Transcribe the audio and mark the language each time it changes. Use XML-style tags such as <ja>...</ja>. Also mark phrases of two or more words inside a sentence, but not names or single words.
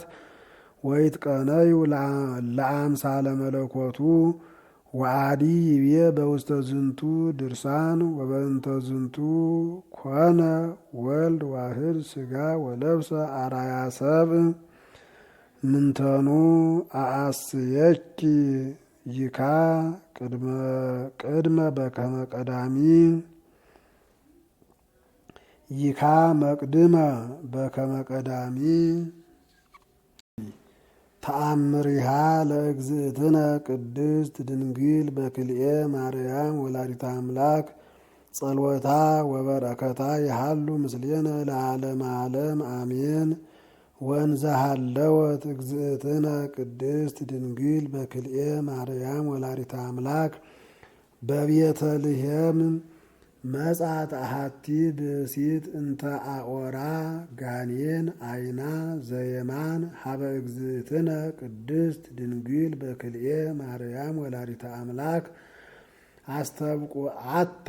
<gez>ወይትቀነዩ ለአምሳለ መለኮቱ ወአዲ ይቤ በውስተ ዝንቱ ድርሳን ወበእንተ ዝንቱ ኮነ ወልድ ዋህድ ሥጋ ወለብሰ አርአያ ሰብእ ምንተኑ አአስየኪ ይካ ቅድመ በከመ ቀዳሚ ይካ መቅድመ በከመ ቀዳሚ ተአምሪሃ ለእግዝእትነ ቅድስት ድንግል በክልኤ ማርያም ወላዲተ አምላክ ጸሎታ ወበረከታ ይሃሉ ምስሌነ ለዓለመ ዓለም አሜን። ወንዘሃለወት እግዝእትነ ቅድስት ድንግል በክልኤ ማርያም ወላዲተ አምላክ በቤተልሔም መጻት አሐቲ ብእሲት እንተ አኦራ ጋኔን አይና ዘየማን ሀበ እግዝእትነ ቅድስት ድንግል በክልኤ ማርያም ወላዲተ አምላክ አስተብቁዓታ</gez>